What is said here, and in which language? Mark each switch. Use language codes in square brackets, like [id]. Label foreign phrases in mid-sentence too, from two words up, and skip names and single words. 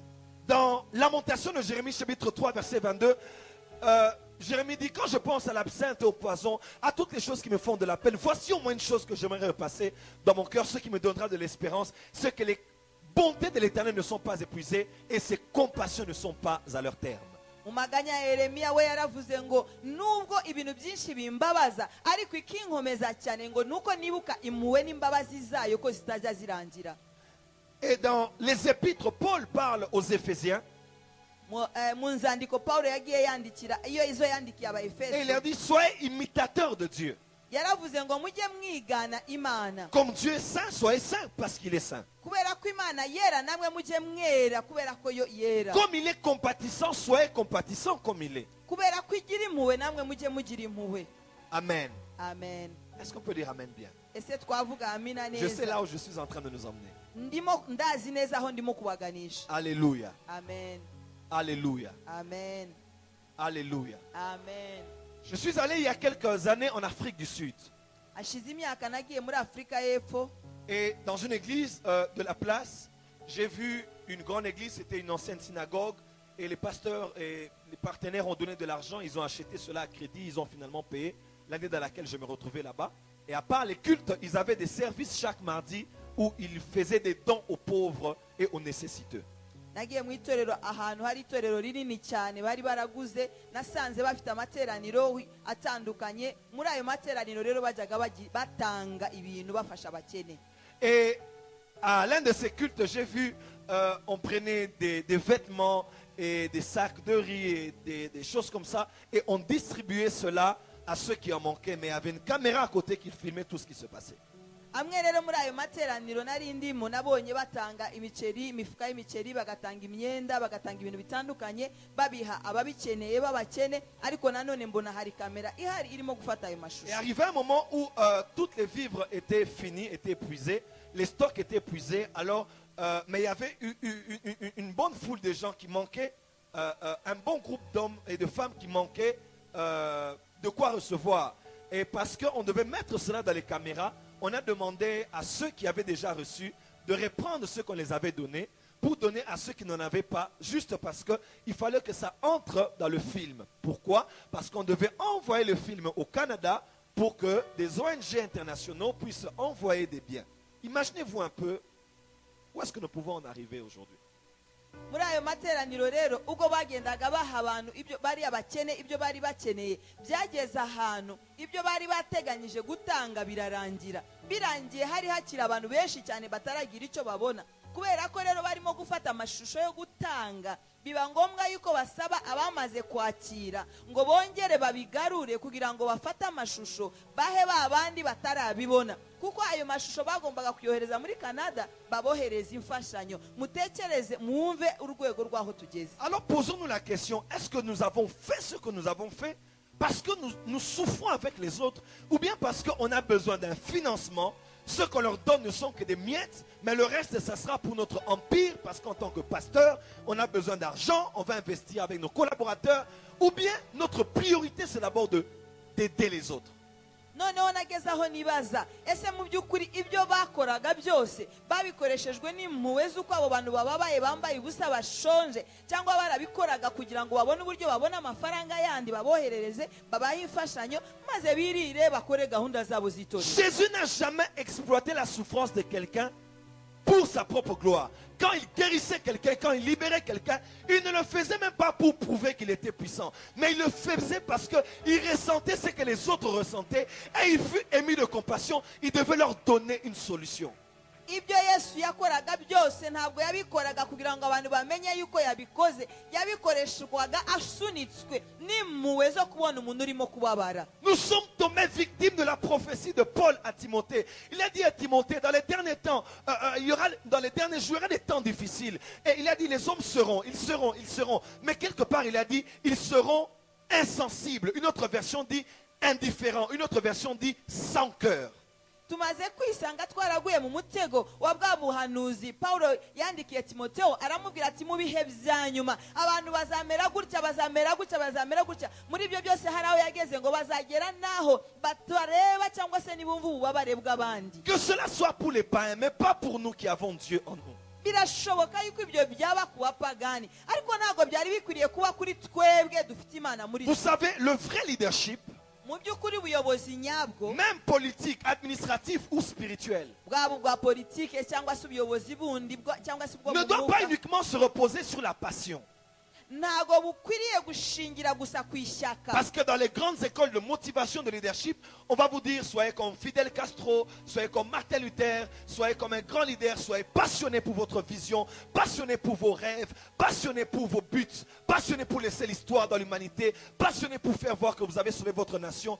[fr] Dans Lamentation de Jérémie chapitre 3 verset 22, Jérémie dit, quand je pense à l'absinthe et au poison, à toutes les choses qui me font de la peine, voici au moins une chose que j'aimerais repasser dans mon cœur, ce qui me donnera de l'espérance, c'est que les bontés de l'Éternel ne sont pas épuisées et ses compassions ne sont pas à leur terme. [rw] Umaganya Yeremiya we yaravuze ngo nubwo ibintu byinshi bimbabaza ariko ikinkomeza cyane ngo nuko nibuka impuhwe n'imbabazi zayo ko zitajya zirangira. [fr] Et dans les épîtres, Paul parle aux Éphésiens [rw] Mu nzandiko Paulo yagiye yandikira iyo izo yandikiye [fr] et il [rw] Abaefeso [fr] leur dit, soyez imitateurs de Dieu. [rw] yaravuze ngo mujye mwigana Imana [fr] Comme Dieu est saint, soyez saints parce qu'il est saint. [rw] kubera ko Imana yera namwe mujye mwera kubera ko yo yera, [fr] Comme il est compatissant, soyez compatissants comme il est. [rw] kubera ko igira impuhwe namwe mujye mugira impuhwe. [fr] Amen. [rw] Amen. [fr] Est-ce qu'on peut dire Amen bien? [rw] Ese twavuga amina [fr] Je sais [rw] neza? [fr] là où je suis en train de nous emmener. [rw] Ndimo ndazi neza aho ndimo kubaganisha. [fr] Alléluia. Amen. Alléluia. Amen. Alléluia. Amen. Je suis allé il y a quelques années en Afrique du Sud. [rw] Hashize imyaka nagiye muri Afrika y'Epfo, [fr] Et dans une église de la place, j'ai vu une grande église, c'était une ancienne synagogue. Et les pasteurs et les partenaires ont donné de l'argent, ils ont acheté cela à crédit, ils ont finalement payé l'année dans laquelle je me retrouvais là-bas. Et à part les cultes, ils avaient des services chaque mardi où ils faisaient des dons aux pauvres et aux nécessiteux. [rw] nagiye mu itorero ahantu hari itorero rinini cyane bari baraguze, nasanze bafite amateraniro atandukanye. Muri ayo materaniro rero bajyaga batanga ibintu bafasha abakene. [fr] Et à l'un de ces cultes, j'ai vu, on prenait des vêtements et des sacs de riz et des choses comme ça, et on distribuait cela à ceux qui en manquaient, mais il y avait une caméra à côté qui filmait tout ce qui se passait. [rw] Amwe rero muri ayo materaniro nari ndimo nabonye batanga imiceri, imifuka y'imiceri, bagatanga imyenda, bagatanga ibintu bitandukanye babiha ababikeneye babakene, ariko nanone mbona hari kamera ihari irimo gufata ayo [fr] Et [rw] mashusho. [fr] arrivé un moment où toutes les vivres étaient finis, étaient épuisés, les stocks étaient épuisés, alors, mais il y avait une bonne foule de gens qui manquaient, un bon groupe d'hommes et de femmes qui manquaient de quoi recevoir. Et parce qu'on devait mettre cela dans les caméras, on a demandé à ceux qui avaient déjà reçu de reprendre ce qu'on les avait donné pour donner à ceux qui n'en avaient pas, juste parce qu'il fallait que ça entre dans le film. Pourquoi? Parce qu'on devait envoyer le film au Canada pour que des ONG internationaux puissent envoyer des biens. Imaginez-vous un peu où est-ce que nous pouvons en arriver aujourd'hui. [rw] Muri ayo materaniro rero ubwo bagendaga baha abantu ibyo bari abakene ibyo bari bakeneye, byageze ahantu ibyo bari bateganyije gutanga birarangira. Birangiye hari hakira abantu benshi cyane bataragira icyo babona kubera ko rero barimo gufata amashusho yo gutanga biba ngombwa yuko basaba abamaze kwakira ngo bongere babigarure kugira ngo bafate amashusho bahe babandi batarabibona kuko ayo mashusho bagombaga kuyohereza muri Canada babohereza imfashanyo mutekereze mwumve urwego rwaho tugeze. [fr] Alors posons-nous la question, est-ce que nous avons fait ce que nous avons fait parce que nous souffrons avec les autres ou bien parce qu'on a besoin d'un financement? Ce qu'on leur donne ne sont que des miettes, mais le reste, ça sera pour notre empire, parce qu'en tant que pasteur, on a besoin d'argent, on va investir avec nos collaborateurs, ou bien notre priorité, c'est d'abord d'aider les autres. [rw] noneho nageze aho nibaza ese mu by'ukuri ibyo bakoraga byose babikoreshejwe n'impuhwe z'uko abo bantu bababaye bambaye ubusa bashonje cyangwa barabikoraga kugira ngo babone uburyo babone amafaranga yandi baboherereze babahe imfashanyo maze birire bakore gahunda zabo z'itorero. [fr] Jésus n'a jamais exploité la souffrance de quelqu'un pour sa propre gloire. Quand il guérissait quelqu'un, quand il libérait quelqu'un, il ne le faisait même pas pour prouver qu'il était puissant. Mais il le faisait parce qu'il ressentait ce que les autres ressentaient. Et il fut ému de compassion. Il devait leur donner une solution. [rw] Ibyo Yesu yakoraga byose ntabwo yabikoraga kugira ngo abantu bamenye yuko yabikoze, yabikoreshwaga asunitswe n'impuhwe zo kubona umuntu urimo kubabara. [fr] Nous sommes tombés victimes de la prophétie de Paul à Timothée. Il a dit à Timothée, dans les derniers temps, dans les derniers jours, il y aura des temps difficiles. Et il a dit, les hommes seront. Mais quelque part, il a dit, ils seront insensibles. Une autre version dit indifférents. Une autre version dit sans cœur. [rw] Tumaze kwisanga twaraguye mu mutego wa bwa buhanuzi Paulo yandikiye Timotheo aramubwira ati mu bihe byanyuma abantu bazamera gutya muri ibyo byose hari aho yageze ngo bazagera naho batareba cyangwa se nibumva ububabare bw'abandi. [fr] Que cela soit pour les païens mais pas pour nous qui avons Dieu en nous. [rw] Birashoboka yuko ibyo byaba ku bapagani ariko ntago byari bikwiriye kuba kuri twebwe dufite Imana muri. [fr] Vous savez, le vrai leadership, même politique, administratif ou spirituel, ne doit pas uniquement se reposer sur la passion. Parce que dans les grandes écoles de motivation de leadership, on va vous dire soyez comme Fidel Castro, soyez comme Martin Luther, soyez comme un grand leader, soyez passionné pour votre vision, passionné pour vos rêves, passionné pour vos buts, passionné pour laisser l'histoire dans l'humanité, passionné pour faire voir que vous avez sauvé votre nation.